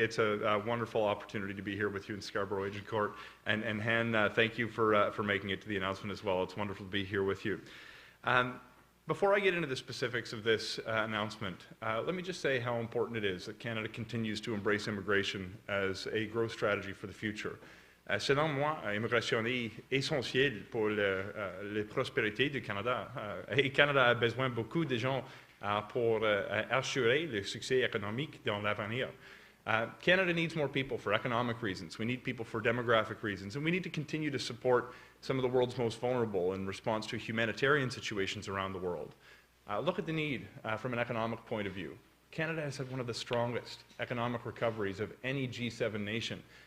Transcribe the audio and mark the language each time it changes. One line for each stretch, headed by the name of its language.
English: It's a wonderful opportunity to be here with you in Scarborough Agincourt. And Han, thank you for making it to the announcement as well. It's wonderful to be here with you. Before I get into the specifics of this announcement, let me just say how important it is that Canada continues to embrace immigration as a growth strategy for the future.
French: Selon moi, l'immigration est essentielle pour la prospérité du Canada. Et le Canada a besoin beaucoup de gens pour assurer le succès économique dans l'avenir.
English: Canada needs more people for economic reasons. We need people for demographic reasons. And we need to continue to support some of the world's most vulnerable in response to humanitarian situations around the world. Look at the need from an economic point of view. Canada has had one of the strongest economic recoveries of any G7 nation.